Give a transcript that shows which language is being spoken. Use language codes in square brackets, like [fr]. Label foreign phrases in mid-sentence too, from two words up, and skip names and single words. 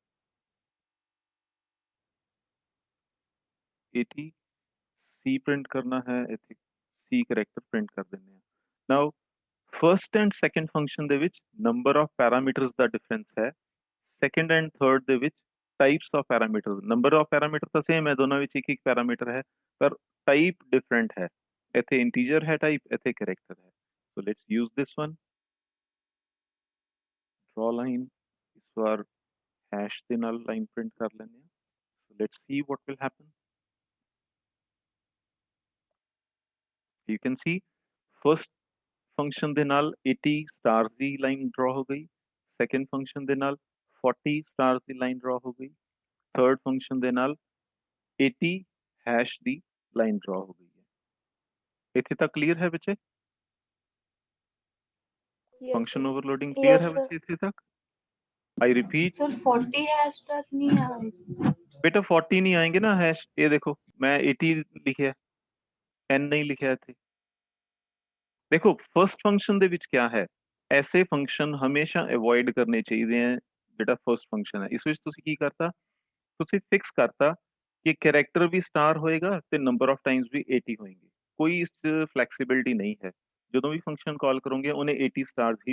[pa] 80 C ਪ੍ਰਿੰਟ ਕਰਨਾ ਹੈ ਇੱਥੇ C [en] character print [pa] ਕਰ ਦਿੰਦੇ ਆ [en] now first and second function [pa] ਦੇ ਵਿੱਚ [en] number of parameters [pa] ਦਾ ਡਿਫਰੈਂਸ ਹੈ [en] second and third [pa] ਦੇ ਵਿੱਚ [en] types of parameters number of parameter [pa] ਤਾਂ ਸੇਮ ਹੈ ਦੋਨਾਂ ਵਿੱਚ ਇੱਕ ਇੱਕ ਪੈਰਾਮੀਟਰ ਹੈ ਪਰ [en] type different [pa] ਹੈ ਇੱਥੇ ਇੰਟੀਜਰ ਹੈ ਟਾਈਪ ਇੱਥੇ ਕੈਰੈਕਟਰ ਹੈ [en] so let's use this one draw line [pa] ਇਸ ਵਾਰ hash ਦੇ ਨਾਲ [en] line print [pa] ਕਰ ਲੈਂਦੇ ਹਾਂ [en] so let's see what will happen you can see first function [pa] ਦੇ ਨਾਲ 80 stars ਦੀ [en] line draw [pa] ਹੋ ਗਈ [en] second function [pa] ਦੇ ਨਾਲ 40 stars ਦੀ [en] line draw [pa] ਹੋ ਗਈ [en] third function [pa] ਦੇ ਨਾਲ 80 hash ਦੀ [en] line draw [pa] ਹੋ ਗਈ ਹੈ ਇੱਥੇ ਤੱਕ clear ਹੈ ਬੱਚੇ [en] yes function yes overloading clear Yes, [hi] है [en] sir. [hi] बच्चे ਇੱਥੇ तक [en] I repeat [hi] सर 40 हैशटैग नहीं है बेटा 40 नहीं आएंगे ना हैश ये देखो मैं 80 लिखा n नहीं लिखा [pa] ਇੱਥੇ ਦੇਖੋ [en] first function [pa] ਦੇ ਵਿੱਚ ਕੀ ਹੈ ਐਸੇ ਫੰਕਸ਼ਨ ਹਮੇਸ਼ਾ ਅਵੋਇਡ ਕਰਨੇ ਚਾਹੀਦੇ ਆ ਜਿਹੜਾ [en] first function [pa] ਹੈ ਇਸ ਵਿੱਚ ਤੁਸੀਂ ਕੀ ਕਰਤਾ ਤੁਸੀਂ ਫਿਕਸ ਕਰਤਾ ਕਿ ਕੈਰੈਕਟਰ ਵੀ ਸਟਾਰ ਹੋਏਗਾ ਤੇ [en] number of times [pa] ਵੀ 80 ਹੋਣਗੇ ਕੋਈ ਇਸ ਚ ਫਲੈਕਸੀਬਿਲਿਟੀ ਨਹੀਂ ਹੈ ਜਦੋਂ ਵੀ [en] function call [pa] ਕਰੋਗੇ ਉਹਨੇ 80 ਸਟਾਰਸ ਹੀ